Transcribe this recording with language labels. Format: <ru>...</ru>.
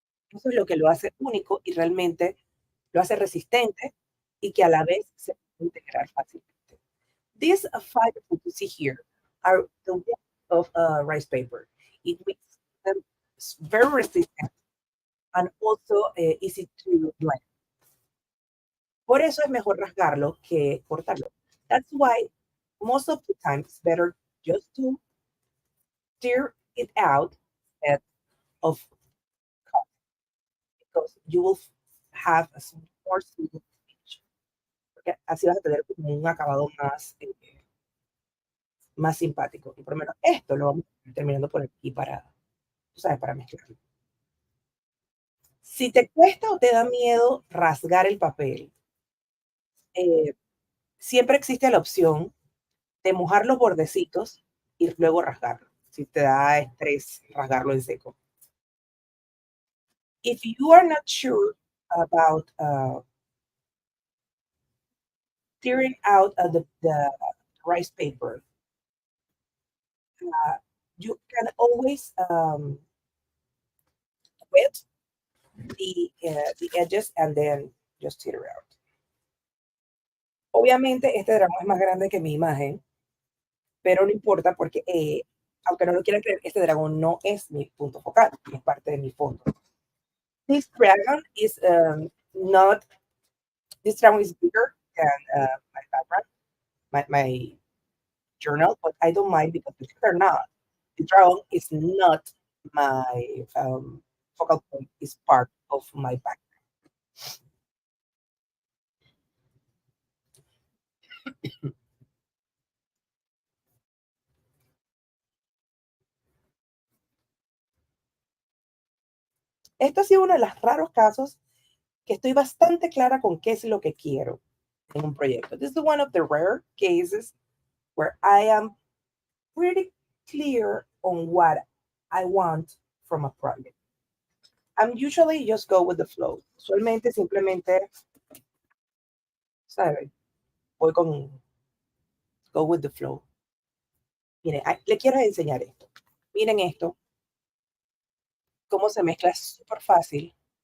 <es>Eso es lo que lo hace único y realmente lo hace resistente y que a la vez se puede integrar fácilmente.</es> <en>These fibers that you see here are the ones of rice paper. It makes them very resistant and also easy to blend.</en> <es>Por eso es mejor rasgarlo que cortarlo.</es> <en>That's why most of the time it's better just to tear it out instead of cut, because you will have a more smooth finish.</en> <es>Porque así vas a tener como un acabado más simpático. Y por lo menos esto lo vamos terminando por aquí para, tú sabes, para mezclarlo. Si te cuesta o te da miedo rasgar el papel, eh, siempre existe la opción de mojar los bordecitos y luego rasgarlo, si te da estrés rasgarlo en seco.</es> <en>If you are not sure about tearing out the rice paper, you can always wet the edges and then just tear it out.</en> <es>Obviamente este drama es más grande que mi imagen, pero no importa porque, aunque no lo quieran creer, este dragón no es mi punto focal, es parte de mi fondo.</es> <en>This dragon is not, this dragon is bigger than my background, my journal, but I don't mind because believe it or not, the dragon is not my focal point, is part of my background.</en> <es>Esto ha sido uno de los raros casos que estoy bastante clara con qué es lo que quiero en un proyecto.</es> <en>This is one of the rare cases where I am pretty clear on what I want from a project. I'm usually just go with the flow.</en> <es>Usualmente simplemente, ¿sabes? Voy con</es> <en>go with the flow.</en> <es>Miren, le quiero enseñar esto. Miren esto, cómo se mezcla súper fácil.</es>